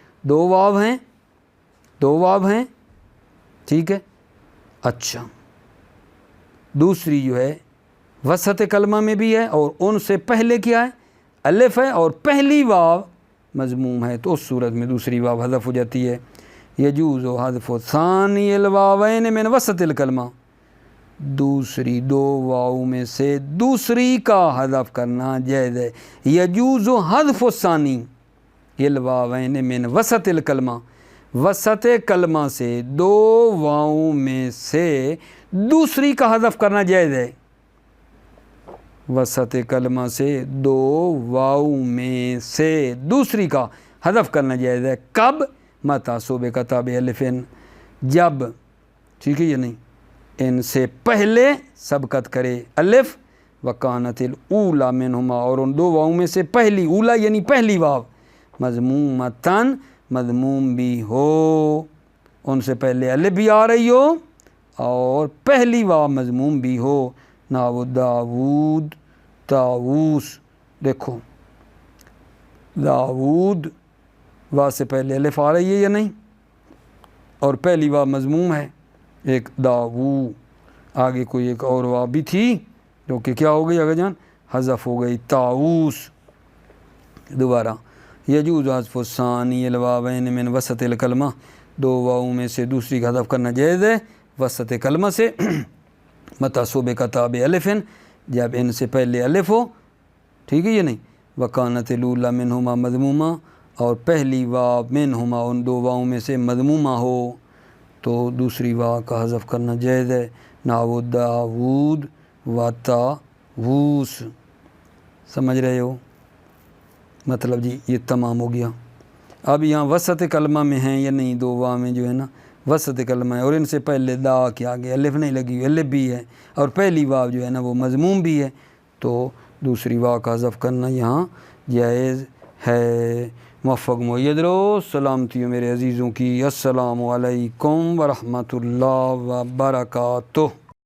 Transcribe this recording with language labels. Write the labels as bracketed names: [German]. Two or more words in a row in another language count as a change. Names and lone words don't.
[Urdu] دو واو ہیں، ٹھیک ہے، اچھا، دوسری جو ہے وسط کلمہ میں بھی ہے اور ان سے پہلے کیا ہے؟ الف ہے، اور پہلی واو مضموم ہے، تو اس صورت میں دوسری واو حذف ہو جاتی ہے۔ [Arabic] یجوز حذف ثانی الواوین من وسط الکلمہ، [Urdu] دوسری دو واو میں سے دوسری کا حذف کرنا جائز ہے۔ [Arabic] یجوز حذف ثانی الواوین من وسط الکلمہ، [Urdu] وسط کلمہ سے دو واو میں سے دوسری کا حذف کرنا جائز ہے، وسط کلمہ سے دو واو میں سے دوسری کا حذف کرنا جائز ہے، کب؟ [Arabic] متی سبقت تابع الفن، [Urdu] جب، ٹھیک ہے یا نہیں، ان سے پہلے سبقت کرے الف، [Arabic] وکانت الاولی منہما، [Urdu] اور ان دو واو میں سے پہلی، اولی یعنی پہلی واو، مضمومتن مضموم بھی ہو، ان سے پہلے الف بھی آ رہی ہو اور پہلی واو مضموم بھی ہو، [Arabic] نحو داود، طاووس، [Urdu] دیکھو داود، واو سے پہلے الف آ رہی ہے یا نہیں، اور پہلی واو مضموم ہے، ایک داوو، آگے کوئی ایک اور واو بھی تھی جو کہ کیا ہو گئی آگے جان؟ حذف ہو گئی، طاووس۔ دوبارہ، [Arabic] یجوز حذف ثانی الواوین من وسط الکلمہ، [Urdu] دو واو میں سے دوسری کا حذف کرنا جائز ہے وسط کلمہ سے، [Arabic] متی سبقت تابع الفن، [Urdu] جب ان سے پہلے الف ہو، ٹھیک ہے یا نہیں، [Arabic] وکانت الاولی منہما مضمومہ، [Urdu] اور پہلی واو منہما ان دو واو میں سے مضمومہ ہو تو دوسری واو کا حذف کرنا جائز ہے، [Arabic] نحو داود و طاووس۔ [Urdu] سمجھ رہے ہو؟ مطلب جی یہ تمام ہو گیا۔ اب یہاں وسط کلمہ میں ہیں یا نہیں، دو واو میں جو ہے نا وسط کلمہ ہے، اور ان سے پہلے دا کے آگے الف نہیں لگی ہوئی، الف بھی ہے، اور پہلی واو جو ہے نا وہ مضموم بھی ہے، تو دوسری واو کا حذف کرنا یہاں جائز ہے۔ موفق مؤید رہو، سلامتی ہو میرے عزیزوں کی، [Arabic] السلام علیکم ورحمۃ اللہ وبرکاتہ۔